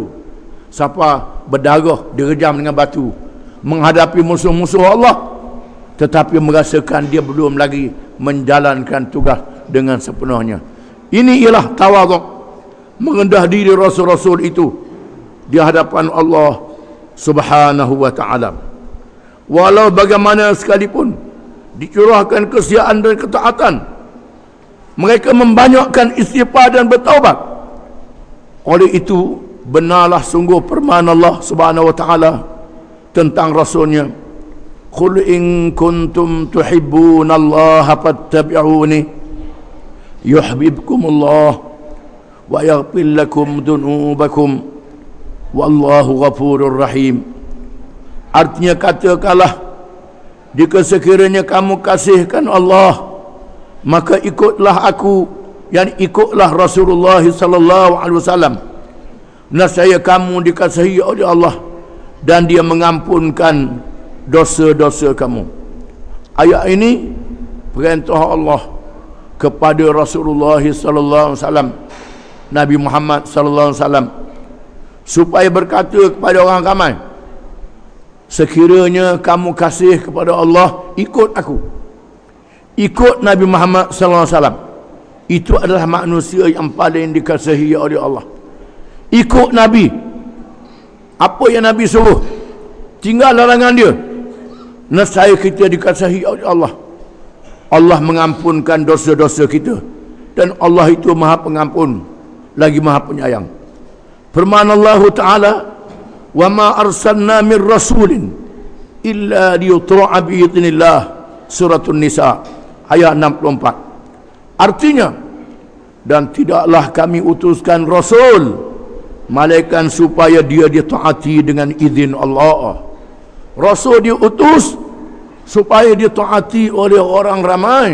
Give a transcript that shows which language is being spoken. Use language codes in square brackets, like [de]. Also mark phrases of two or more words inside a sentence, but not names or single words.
[ms] Siapa berdarah direjam dengan batu menghadapi musuh-musuh Allah, tetapi merasakan dia belum lagi menjalankan tugas dengan sepenuhnya. Ini ialah tawaduk, merendah diri Rasul-Rasul itu di hadapan Allah [ar] سبحانه وتعالى. [ms] Walau bagaimana sekalipun dicurahkan kesiaan dan ketaatan, mereka membanyakkan istighfar dan bertaubat. Oleh itu, benarlah sungguh firman Allah [ar] سبحانه وتعالى [ms] tentang Rasulnya, [ar] قل إن كنتم تحبون الله فاتبعوني يحببكم الله ويغفر لكم ذنوبكم والله غفور رحيم. [ms] Artinya, katakanlah, jika sekiranya kamu kasihkan Allah, maka ikutlah aku, yang ikutlah Rasulullah [ar] صلى الله عليه وسلم. [ms] Nescaya kamu dikasihi oleh Allah dan Dia mengampunkan dosa-dosa kamu. Ayat ini perintah Allah kepada Rasulullah [ar] صلى الله عليه وسلم, [ms] Nabi Muhammad [ar] صلى الله عليه وسلم, [ms] supaya berkata kepada orang ramai, sekiranya kamu kasih kepada Allah, ikut aku, ikut Nabi Muhammad [ar] صلى الله عليه وسلم. [ms] Itu adalah manusia yang paling dikasihi oleh Allah. Ikut Nabi, apa yang Nabi suruh, tinggal larangan dia, nescaya kita dikasihi oleh Allah. Allah mengampunkan dosa-dosa kita, dan Allah itu Maha Pengampun lagi Maha Penyayang. [ar] Firman Allah Ta'ala, وما أرسلنا من رسول إلا ليطاع بإذن الله, [ms] surah An-Nisa ayat 64. Artinya, dan tidaklah kami utuskan rasul malaikat supaya dia ditaati dengan izin Allah. Rasul diutus supaya ditaati oleh orang ramai.